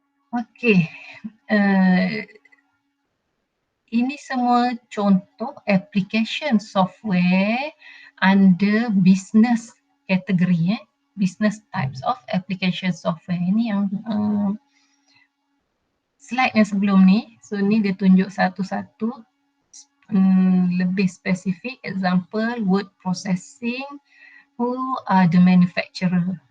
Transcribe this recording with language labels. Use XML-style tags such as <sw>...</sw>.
<en>Okay.</en> <ms>Ini semua contoh</ms> <en>application software under business category. Business types of application software.</en> <ms>Ini yang slide yang sebelum ni, so ni dia tunjuk satu-satu lebih spesifik.</ms> <en>Example, word processing, who are the manufacturer.</en>